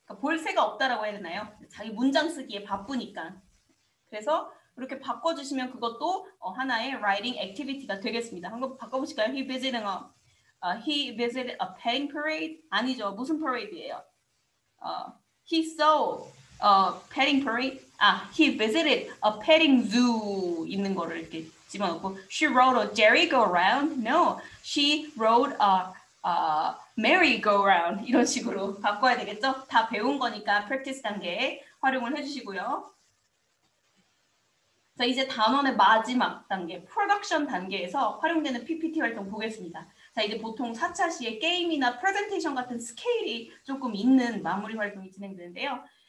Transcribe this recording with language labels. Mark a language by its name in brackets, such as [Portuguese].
[Korean] 그러니까 볼 새가 없다라고 해야 되나요? 자기 문장 쓰기에 바쁘니까. 그래서 이렇게 바꿔주시면 그것도 하나의 writing activity가 되겠습니다. 한번 바꿔보실까요? [English] He visited a petting parade? [Korean] 아니죠. 무슨 parade예요? [English] He saw a petting parade? He visited a petting zoo [Korean] 있는 거를 이렇게 집어넣고 [English] She rode a merry-go-round? No, she rode a merry-go-round [Korean] 이런 식으로 바꿔야 되겠죠? 다 배운 거니까 practice 단계에 활용을 해주시고요. 자, 이제 단원의 마지막 단계, 프로덕션 단계에서 활용되는 PPT 활동 보겠습니다. 자, 이제 보통 4차 시에 게임이나 프레젠테이션 같은 스케일이 조금 있는 마무리 활동이 진행되는데요.